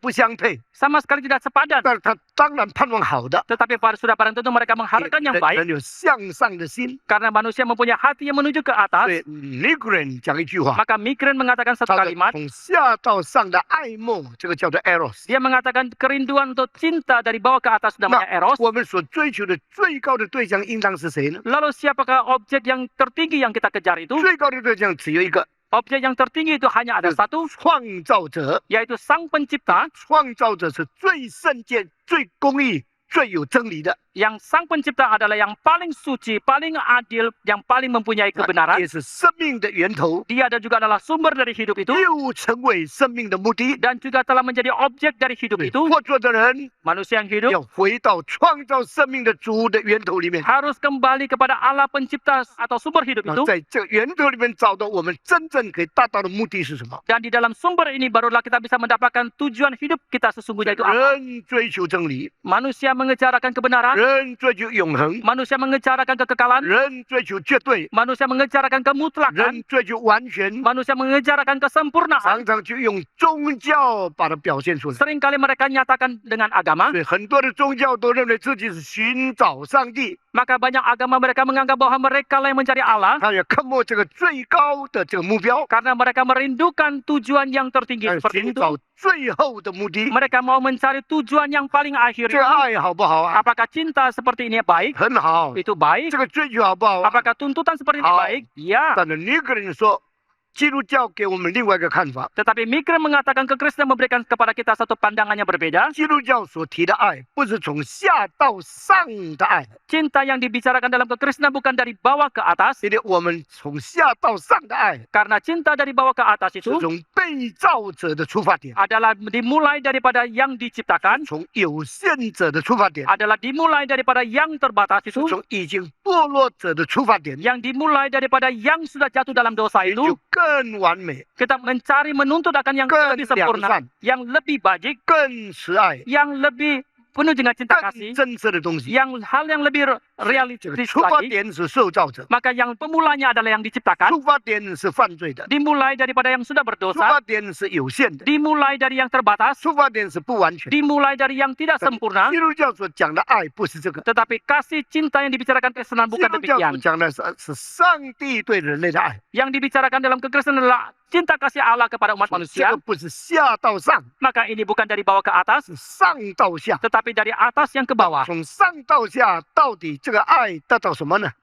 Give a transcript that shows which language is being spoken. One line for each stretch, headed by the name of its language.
Chinese: 不相配。
Indonesian: sama sekali tidak sepadan.
Chinese: 但他当然盼望好的，
Indonesian: Tetapi sudah barang tentu mereka mengharapkan yang
Chinese: 人
Indonesian: baik,
Chinese: 人有向上的心。
Indonesian: karena manusia mempunyai hati yang menuju ke
Chinese: 所
Indonesian: atas.
Chinese: 以 Nigren 讲一句话，
Indonesian: Maka Migren mengatakan satu
Chinese: 他的
Indonesian: kalimat.
Chinese: 从下到上的爱慕，这个叫做 eros。
Indonesian: Dia mengatakan kerinduan untuk cinta dari bawah ke atas namanya eros.
Chinese: 我们所追求的最高的对象应当是谁呢？
Indonesian: Lalu siapakah objek yang tertinggi yang kita kejar itu?
Chinese: 最高的对象只有一个，
Indonesian: Objek yang tertinggi itu hanya ada satu,
Chinese: 创造者。
Indonesian: yaitu Sang Pencipta.
Chinese: 创造者是最圣洁、最公义、最有真理的，
Indonesian: Yang Sang Pencipta adalah yang paling suci, paling adil, yang paling mempunyai kebenaran.
Chinese: 也是生命的源头，
Indonesian: Dia juga adalah sumber dari hidup itu,
Chinese: 又成为生命的目的。
Indonesian: dan juga telah menjadi objek dari hidup
Chinese: 对
Indonesian: itu.
Chinese: 活着的人
Indonesian: Manusia yang hidup
Chinese: 要回到创造生命的主的源头里面，
Indonesian: harus kembali kepada Allah Pencipta atau sumber hidup
Chinese: 那
Indonesian: itu.
Chinese: 在这个源头里面找到我们真正可以达到的目的是什么？
Indonesian: Dan di dalam sumber ini barulah kita bisa mendapatkan tujuan hidup kita sesungguhnya itu apa.
Chinese: 人追求真理，
Indonesian: Manusia mengejar akan kebenaran,
Chinese: 人追求永恒，
Indonesian: manusia mengejar akan kekekalan,
Chinese: 人追求绝对，
Indonesian: manusia mengejar akan kemutlakan,
Chinese: 人追求完全，
Indonesian: manusia mengejar akan kesempurnaan.
Chinese: 常常就用宗教把它表现出来。
Indonesian: Seringkali mereka nyatakan dengan agama,
Chinese: 所以很多的宗教都认为自己是寻找上帝，
Indonesian: maka banyak agama mereka menganggap bahwa mereka lah yang mencari Allah,
Chinese: 他也看过这个最高的这个目标，
Indonesian: karena mereka merindukan tujuan yang tertinggi
Chinese: 寻
Indonesian: seperti itu.
Chinese: 找最后的目的。
Indonesian: Mereka mau mencari tujuan yang paling akhir.
Chinese: 这个爱好不好啊？
Indonesian: Apakah cinta seperti ini baik?
Chinese: 很好。
Indonesian: Itu baik.
Chinese: 这个追求好不好啊？
Indonesian: Apakah tuntutan seperti ini
Chinese: Hao.
Indonesian: baik? Ya.
Chinese: 但是你个人说，基督教给我们另外一个看法。
Indonesian: Tetapi Migren mengatakan kekristenan memberikan kepada kita satu pandangan yang berbeda.
Chinese: 基督教所提的爱，不是从下到上的爱，
Indonesian: Cinta yang dibicarakan dalam kekristenan bukan dari bawah ke atas.
Chinese: 因为我们从下到上的爱，
Indonesian: Karena cinta dari bawah ke atas
Chinese: 是
Indonesian: itu
Chinese: 从被造者的出发点，
Indonesian: adalah dimulai daripada yang diciptakan,
Chinese: 从有限者的出发点，
Indonesian: adalah dimulai daripada yang terbatas
Chinese: 是
Indonesian: itu,
Chinese: 从已经堕落者的出发点，
Indonesian: yang dimulai daripada yang sudah jatuh dalam dosa
Chinese: 也
Indonesian: itu.
Chinese: 就更完美、
Indonesian: Kita mencari menuntut akan yang
Chinese: 更
Indonesian: lebih
Chinese: 良
Indonesian: sempurna,
Chinese: 善、
Indonesian: yang lebih baik,
Chinese: 更慈爱、
Indonesian: yang lebih penuh dengan cinta
Chinese: 更
Indonesian: kasih,
Chinese: 真实的东西。
Indonesian: yang hal yang lebih
Chinese: 这个
Indonesian: realistis
Chinese: 出发
Indonesian: lagi.
Chinese: 点是受造者，
Indonesian: Maka yang pemulanya adalah yang diciptakan,
Chinese: 出发点是犯罪的，
Indonesian: dimulai daripada yang sudah
Chinese: 出
Indonesian: berdosa,
Chinese: 发点是有限的，
Indonesian: dimulai dari yang terbatas,
Chinese: 出发点是不完全。
Indonesian: dimulai dari yang tidak sempurna.
Chinese: 基督教所讲的爱不是这个，
Indonesian: Tetapi kasih cinta yang dibicarakan kekristenan
Chinese: 基
Indonesian: bukan
Chinese: 督教所
Indonesian: demikian.
Chinese: 讲的是上帝对人类的爱，
Indonesian: Yang dibicarakan dalam kekristenan adalah cinta kasih Allah kepada umat
Chinese: 这
Indonesian: manusia.
Chinese: 个不是下到上，
Indonesian: Maka ini bukan dari bawah ke atas,
Chinese: 是上到下。
Indonesian: tetapi dari atas yang ke bawah.
Chinese: 从上到下，到底这个爱得到什么呢？